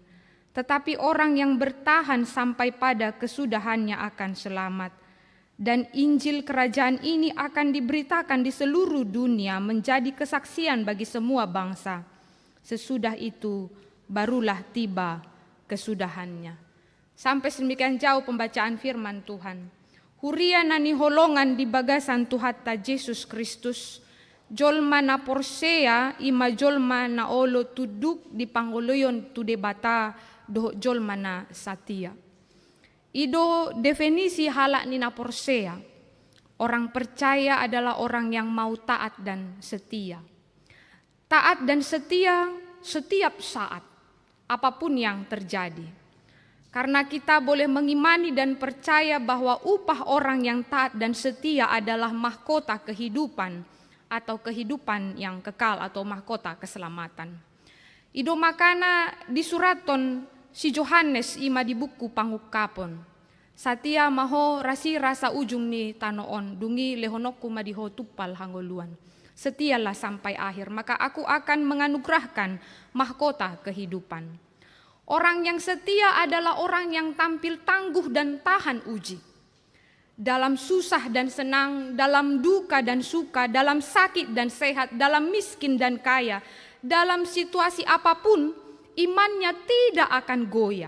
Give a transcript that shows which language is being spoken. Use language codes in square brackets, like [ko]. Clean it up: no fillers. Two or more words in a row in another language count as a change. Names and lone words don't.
[id] Tetapi orang yang bertahan sampai pada kesudahannya akan selamat. Dan Injil kerajaan ini akan diberitakan di seluruh dunia menjadi kesaksian bagi semua bangsa. Sesudah itu barulah tiba kesudahannya. Sampai sedemikian jauh pembacaan firman Tuhan. [bbc] Huria nani holongan di bagasan Tuhata Yesus Kristus. Jolma na porsea ima jolma na olo tuduk di panggoloyon tu debata doh jolma na satia. Ido definisi halak ni na porsea. [id] Orang percaya adalah orang yang mau taat dan setia. Taat dan setia setiap saat, apapun yang terjadi. Karena kita boleh mengimani dan percaya bahwa upah orang yang taat dan setia adalah mahkota kehidupan atau kehidupan yang kekal atau mahkota keselamatan. [bbc] Ido makana di suraton si Yohanes ima di buku pangukapon. Satia maho rasi rasa ujung ni tanoon, dungi lehonoku madiho tupal hangoluan. [id] Setialah sampai akhir, maka aku akan menganugerahkan mahkota kehidupan. Orang yang setia adalah orang yang tampil tangguh dan tahan uji. Dalam susah dan senang, dalam duka dan suka, dalam sakit dan sehat, dalam miskin dan kaya, dalam situasi apapun, imannya tidak akan goyah.